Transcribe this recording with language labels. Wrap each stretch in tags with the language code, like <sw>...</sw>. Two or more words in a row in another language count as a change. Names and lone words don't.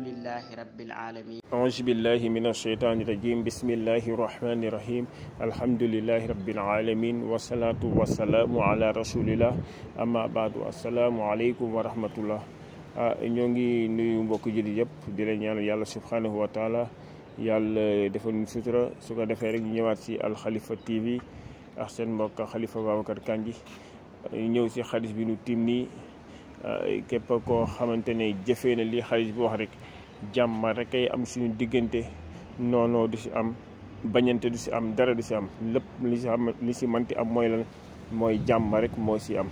<ar>لله رب العالمين. أعوذ بالله من الشيطان الرجيم. بسم الله الرحمن الرحيم. الحمد لله رب العالمين والصلاة والسلام على رسول الله. أما بعد السلام عليكم ورحمة الله.</ar> <wo>ñoo ngi nuyu mbokk jullit yëpp di leen ñaanal yàlla</wo> <ar>سبحانه وتعالى</ar> <wo>yàlla defal ñu sutura su ko defee rek ñu ñëwaat si Al Khalifa TV ak seen mbokk Khalifa Babacar Kandji ñëw si xadis bi nu tim nii képp koo xamante ne jëfee na li xadis bi wax rek jàmm rek ay am suñu diggante noonoo du si am bañante du si am dara du si am lépp li si manti am mooy lan mooy jàmm rek moo si am.</wo>